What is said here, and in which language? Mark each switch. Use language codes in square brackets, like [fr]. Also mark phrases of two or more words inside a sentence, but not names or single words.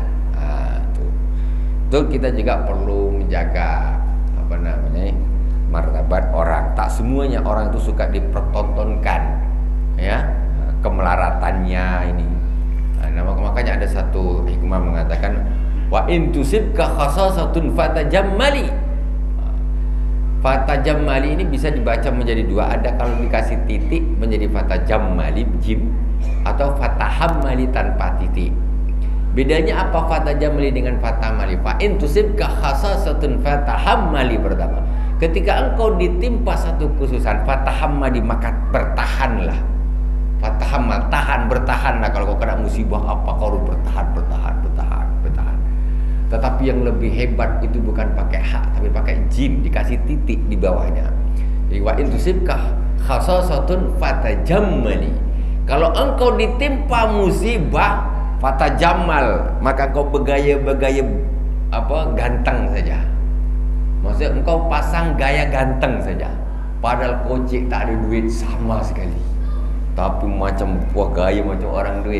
[ms] Itu kita juga perlu menjaga martabat orang. Tak semuanya orang itu suka dipertontonkan, ya, kemelaratannya ini. Makanya ada satu hikmah mengatakan, [ar] وإن تصبك خصاصة فتجمل. [ms] Fatajammali ini bisa dibaca menjadi dua. Ada kalau dikasih titik menjadi fatajammali jim, atau fatahammali tanpa titik. Bedanya apa fatajammali dengan fatahammali? [ar] فإن تصبك خصاصة فتحمل pertama. [ms] Ketika engkau ditimpa satu khususan, fatahammali, maka bertahanlah. Fatahammal, tahan, bertahanlah. Kalau kau kena musibah apa, kau harus bertahan. Tetapi yang lebih hebat itu bukan pakai hak, tapi pakai jim, dikasih titik di bawahnya. [ar] Jadi وإن تصبك خصاصة فتجمل. [ms] Kalau engkau ditimpa musibah, fatajammal, maka kau bergaya ganteng saja. Maksudnya engkau pasang gaya ganteng saja. Padahal kocik tak ada duit sama sekali. Tapi macam buah gaya macam orang duit.